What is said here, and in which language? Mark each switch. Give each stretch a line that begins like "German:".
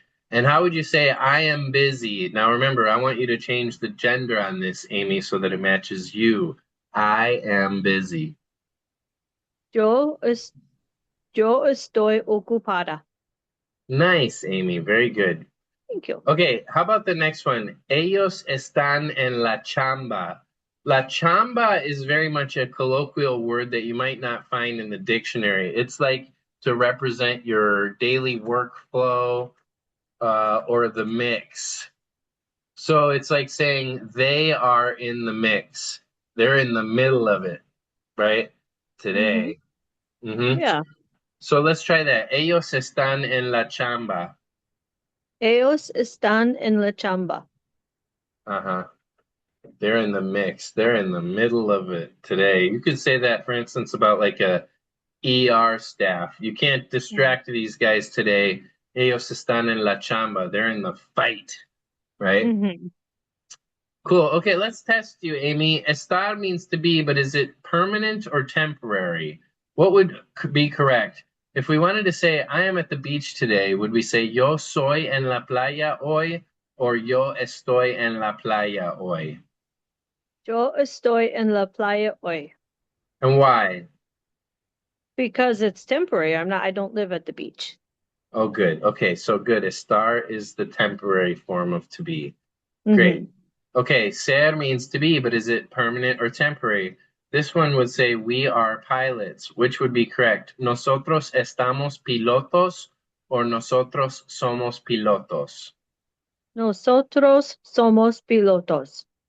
English: And how would you say I am busy? Now remember, I want you to change the gender on this, Amy, so that it matches you. I am busy.
Spanish: Yo es, yo estoy ocupada.
English: Nice, Amy. Very good. Thank you. Okay, how about the next one?
Spanish: Ellos están en la chamba.
English: La chamba is very much a colloquial word that you might not find in the dictionary. It's like to represent your daily workflow or the mix. So it's like saying they are in the mix. They're in the middle of it, right? Mhm. Today. hmm Yeah. So let's try that.
Spanish: Ellos están en la chamba. Ellos están en la chamba.
English: Uh-huh. They're in the mix. They're in the middle of it today. You could say that, for instance, about like a ER staff. You can't Mhm. distract these guys today.
Spanish: Ellos están en la chamba.
English: They're in the fight, right? Mhm. Cool. Okay, let's test you, Amy. Estar means to be, but is it permanent or temporary? What would be correct? If we wanted to say, I am at the beach today, would we say,
Spanish: yo soy en la playa hoy,
English: or
Spanish: yo estoy en la playa hoy? Yo estoy en la playa hoy.
English: And why? Because it's temporary. I don't live at the beach. Oh, good. Okay, so good. Estar is the temporary form of to be. Great. Mhm. Okay, ser means to be, but is it permanent or temporary? This one would say we are pilots. Which would be correct?
Spanish: Nosotros estamos pilotos or nosotros somos pilotos? Nosotros somos pilotos.